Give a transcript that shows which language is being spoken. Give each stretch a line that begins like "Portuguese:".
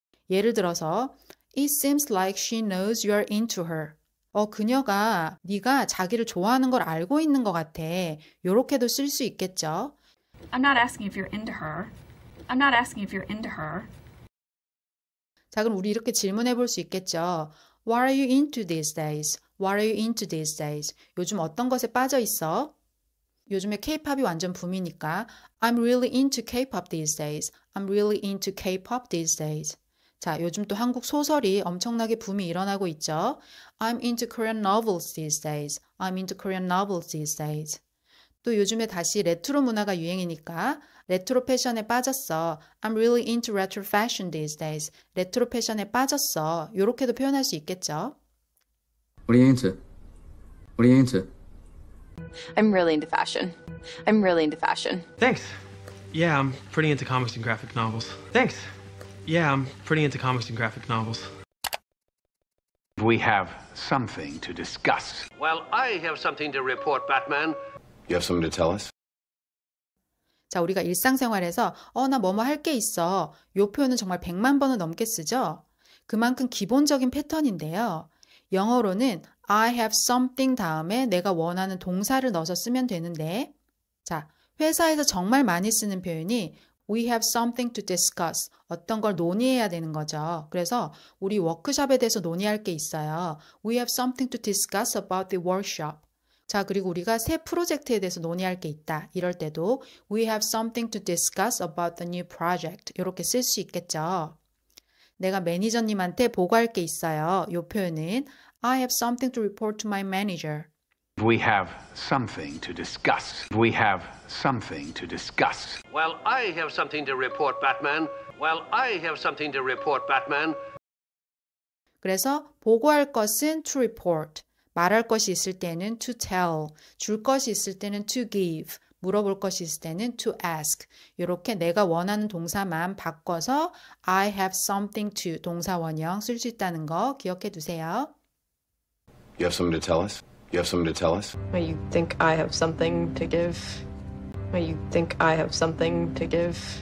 Korean: 예를 들어서
English: It seems like she knows you're into her.
Korean: 그녀가 네가 자기를 좋아하는 걸 알고 있는 것 같아. 요렇게도 쓸 수 있겠죠.
English: I'm not asking if you're into her. I'm not asking if you're into her.
Korean: 자, 그럼 우리 이렇게 질문해 볼 수 있겠죠.
English: What are you into these days? What are you into these days?
Korean: 요즘 어떤 것에 빠져 있어? 요즘에 K-팝이 완전 붐이니까
English: I'm really into K-pop these days. I'm really into K-pop these days.
Korean: 자, 요즘 또 한국 소설이 엄청나게 붐이 일어나고 있죠.
English: I'm into Korean novels these days. I'm into Korean novels these days.
Korean: 또 요즘에 다시 레트로 문화가 유행이니까 레트로 패션에 빠졌어.
English: I'm really into retro fashion these days.
Korean: 레트로 패션에 빠졌어. 이렇게도 표현할 수 있겠죠.
English: What are you into? What are you into? I'm really into fashion. I'm really into fashion. Thanks. Yeah, I'm pretty into comics and graphic novels. Thanks. Yeah, I'm pretty into comics and graphic novels. We have something to discuss. Well, I have something to report, Batman. You have something to tell us?
Korean: 자, 우리가 일상생활에서 나 뭐뭐 할 게 있어. 요 표현은 정말 100만 번은 넘게 쓰죠. 그만큼 기본적인 패턴인데요. 영어로는 I have something 다음에 내가 원하는 동사를 넣어서 쓰면 되는데 자, 회사에서 정말 많이 쓰는 표현이
English: We have something to discuss.
Korean: 어떤 걸 논의해야 되는 거죠. 그래서 우리 워크숍에 대해서 논의할 게 있어요.
English: We have something to discuss about the workshop.
Korean: 자, 그리고 우리가 새 프로젝트에 대해서 논의할 게 있다. 이럴 때도
English: We have something to discuss about the new project.
Korean: 이렇게 쓸 수 있겠죠. 내가 매니저님한테 보고할 게 있어요. 이 표현은
English: I have something to report to my manager. We have something to discuss. We have something to discuss. Well, I have something to report, Batman. Well, I have something to report, Batman.
Korean: 그래서 보고할 것은 to report, 말할 것이 있을 때는 to tell, 줄 것이 있을 때는 to give, 물어볼 것이 있을 때는 to ask. 이렇게 내가 원하는 동사만 바꿔서 I have something to 동사 원형 쓸 수 있다는 거 기억해 두세요.
English: You have something to tell us? You have something to tell us? You think I have something to give? You think I have something to give?